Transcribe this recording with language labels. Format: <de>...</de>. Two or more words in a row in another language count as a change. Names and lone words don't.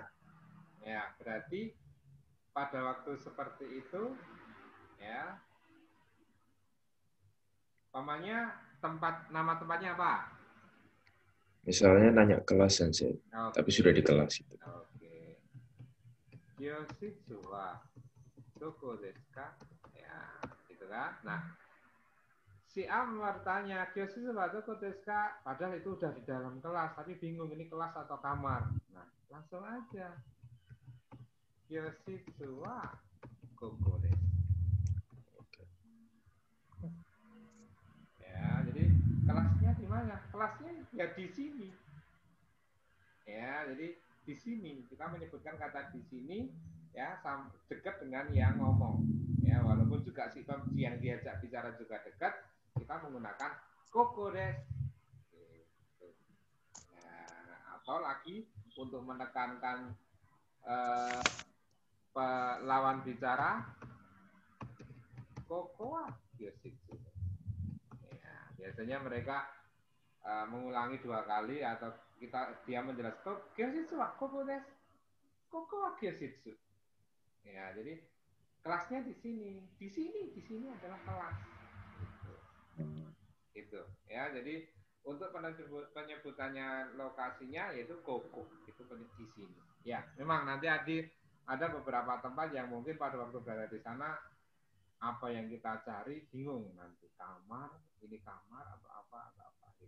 <id>Ya, berarti pada waktu seperti itu ya, pamannya nama tempatnya apa? Misalnya nanya kelas, Sensei. Oke. Tapi sudah di kelas itu. Oke.</id> <ja>教室はどこですか?</ja> <id>Ya, gitu kan. Nah, si A bertanya,</id> <ja>教室はどこですか?</ja> <id>Padahal itu udah di dalam kelas, tapi bingung ini kelas atau kamar. Nah, langsung aja.</id> <ja>教室はどこです.</ja> <id>Ya, jadi kelasnya di mana? Kelasnya ya di sini. Ya, jadi di sini kita menyebutkan kata di sini ya dekat dengan yang ngomong. Ya, walaupun juga si yang diajak bicara juga dekat, kita menggunakan</id> <ja>ここです.</ja> <id>Ya, atau lagi untuk menekankan lawan bicara</id> <ja>ここ教室.</ja> <id>Ya, biasanya mereka mengulangi 2 kali atau dia menjelaskan</id> <ja>教室はここです. ここは教室.</ja> <id>Ya, jadi kelasnya di sini. Di sini adalah kelas. Gitu. Ya, jadi untuk penyebutannya lokasinya yaitu koko. Itu di sini. Ya, memang nanti ada beberapa tempat yang mungkin pada waktu berada di sana apa yang kita cari bingung nanti kamar, ini kamar atau apa gitu.</id>